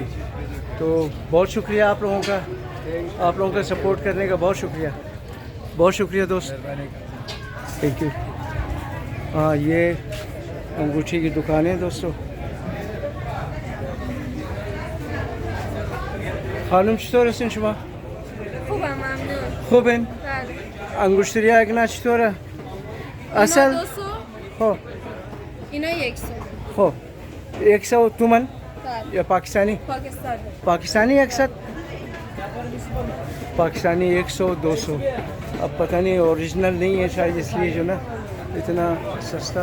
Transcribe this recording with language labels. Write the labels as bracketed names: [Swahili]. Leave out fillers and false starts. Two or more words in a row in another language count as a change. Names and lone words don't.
[Hindi] तो बहुत शुक्रिया आप लोगों का सपोर्ट करने का बहुत शुक्रिया दोस्त, [English] thank you. [Hindi] हाँ, ये अंगूठी की दुकान है दोस्तों। [Persian] खानम चطور هستین شما؟ خوبم ممنون. خوبین؟ بله. انگشتری اگنا چطوره؟ اصل؟ اینا 200. خب اینا 100. خب 100 تومن بله. یا پاکستانی؟ پاکستانی. [Hindi] पाकिस्तानी 100 पाकिस्तानी 100 200। अब पता नहीं ओरिजिनल नहीं है शायद, इसलिए जो ना इतना सस्ता।